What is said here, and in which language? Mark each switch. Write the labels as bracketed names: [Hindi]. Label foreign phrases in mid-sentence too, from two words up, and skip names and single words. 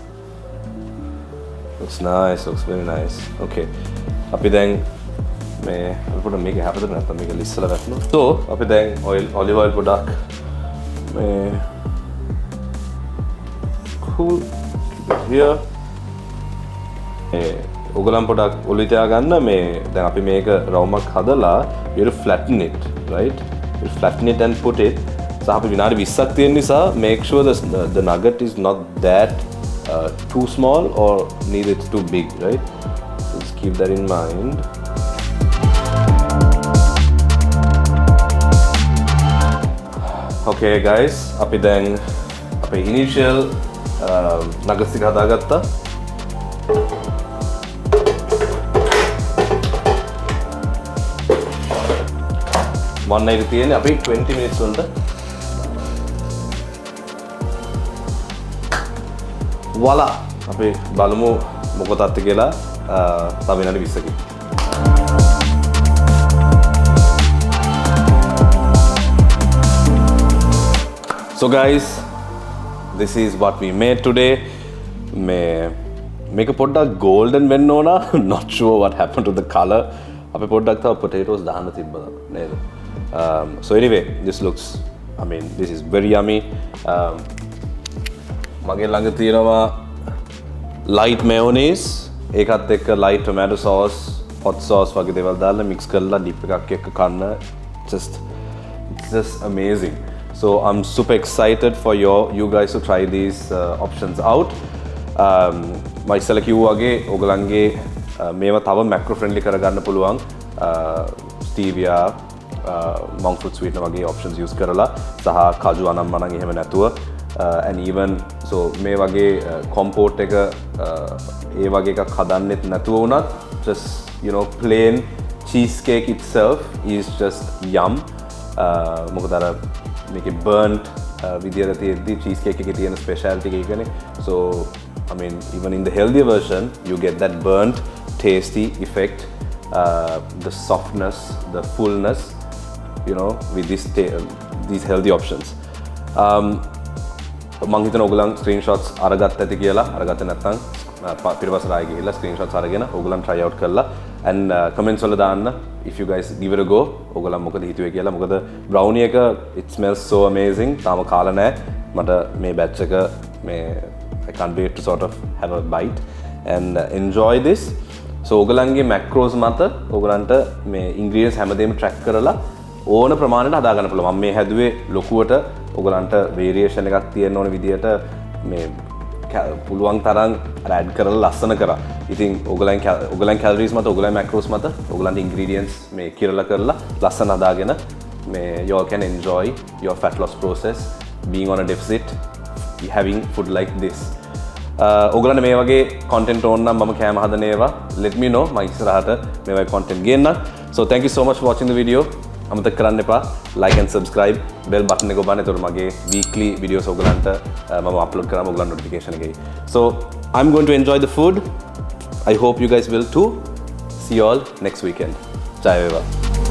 [English] Looks nice, looks very nice. [Sinhala] Okay, අපි දැන් මේ අපිට මේක හැපදෙන්න නැත්නම් මේක ලිස්සලා වැටෙනවා. [English] So [Sinhala] අපි දැන් [English] olive oil [Sinhala] පොඩක් මේ [English] cool here. [Sinhala] ඔයගලන් පොඩක් ඔලුව තියා ගන්න. මේ දැන් අපි මේක රවුමක් හදලා [English] you have to flatten it, right? You flatten it and put it. So [Sinhala] අපි විනාඩි 20ක් තියෙන නිසා [English] make sure the nugget is not that too small or neither it's too big, right? So just keep that in mind. Okay guys, [Sinhala] අපි දැන් අපේ [English] initial nuggets [Sinhala] ටික හදාගත්තා. [English] one night [Sinhala] තියෙන්නේ අපි 20 minutes වලට. [English] Voila! [Sinhala] අපි බලමු මොකටද කියලා තව විනාඩි 20කින්. [English] So guys, this is what we made today. [Sinhala] මේක පොඩ්ඩක් golden වෙන්න ඕන. [English] Not sure what happened to the color. [Sinhala] අපි පොඩ්ඩක් තව potatoes දාන්න තිබ්බද නේද? [English] So anyway, this looks, I mean, this is very yummy. [Sinhala] මගේ ළඟ තියෙනවා [English] light mayonnaise, [Sinhala] ඒකත් එක්ක [English] light tomato sauce, hot sauce [Sinhala] වගේ දේවල් දාලා mix කරලා dip එකක් එක්ක කන්න. [English] It's just amazing. So I'm super excited for you guys to try these options out. [Sinhala] මම ඉස්සෙල්ලා කිව්වා වගේ ඔයගලන්ගේ මේවා තව [English] macro friendly [Sinhala] කරගන්න පුළුවන්. [English] stevia, monk fruit sweetener වගේ options use [Sinhala] කරලා සහ කජු අනම්මනම් එහෙම නැතුව [English] and even so [Sinhala] මේ වගේ [English] compote [Sinhala] එක ඒ වගේ එකක් හදන්නෙත් නැතුව වුණත් [English] just you know plain cheesecake itself is just yum. [Sinhala] මොකද අර මේකේ burnt විදියට තියෙද්දි cheesecake එකේ තියෙන speciality එක ඒකනේ. [English] So I mean even in the healthier version you get that burnt tasty effect, the softness, the fullness, you know, with these healthy options. [Sinhala] මම හිතන ඔයගලන් screenshots අරගත්ත ඇති කියලා. අරගත්තේ නැත්නම් පිටපස්සට ආයෙ ගිහිල්ලා [English] screenshots [Sinhala] අරගෙන ඔයගලන් [English] try out කරලා and comments [Sinhala] වල දාන්න [English] if you guys give it a go. [Sinhala] ඔයගලන් මොකද හිතුවේ කියලා. මොකද brownie එක [English] it smells so amazing. [Sinhala] තාම කාලා නැහැ. මට මේ [English] batch [Sinhala] එක මේ [English] I can't wait to sort of have a bite and enjoy this. [Sinhala] So ඔයගලන්ගේ macros මත ඔයගලන්ට මේ ingredients හැමදේම track කරලා ඕන ප්‍රමාණයට හදා ගන්න පුළුවන්. මම මේ හැදුවේ ලොකුවට ඔයගලන්ට variation එකක් තියෙන්න ඕන විදියට මේ පුළුවන් තරම් add කරලා ලස්සන කරා. ඉතින් ඔයගලන් [English] calories [Sinhala] මත ඔයගලන් [English] macros [Sinhala] මත ඔයගලන්ට [English] ingredients [Sinhala] මේ කිරලා කරලා ලස්සන හදාගෙන මේ [English] you all can enjoy your fat loss process being on a deficit, having food like this. [Sinhala] ඔයගලන්ට මේ වගේ content ඕන නම් මම කෑම හදන ඒවා [English] let me know. [Sinhala] මම ඉස්සරහට මේ වගේ content ගේන්න. [English] So thank you so much for watching the video. [Sinhala] අමතක කරන්න එපා [English] like and subscribe, bell button [Sinhala] එක ඔබන්න. එතකොට මගේ [English] weekly videos [Sinhala] ඔයගලන්ට මම upload කරාම ඔයගලන්ට notification එක එයි. [English] So I'm going to enjoy the food. I hope you guys will too. See you all next weekend. [Sinhala] Jai Veva.